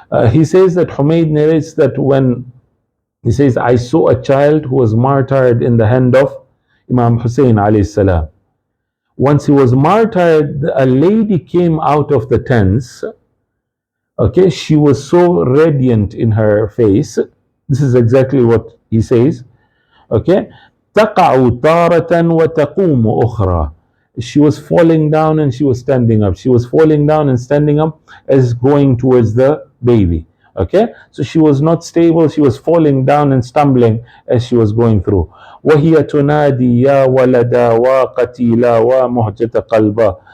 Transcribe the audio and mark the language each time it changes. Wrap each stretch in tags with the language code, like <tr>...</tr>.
<en>He says that Humayd narrates that when he says, I saw a child who was martyred in the hand of Imam Husayn alayhi salam. Once he was martyred, a lady came out of the tents. Okay, she was so radiant in her face. This is exactly what he says.</en> <ar>Okay, تَقَعُ تَارَةً وَتَقُومُ أُخْرَى.</ar> <en>She was falling down and she was standing up. She was falling down and standing up as going towards the baby. Okay, so she was not stable. She was falling down and stumbling as she was going through.</en> <ar>وَهِيَ تُنَادِي يَا وَلَدَا وَقَتِيلَا وَمُحْجَةَ قَلْبَا.</ar>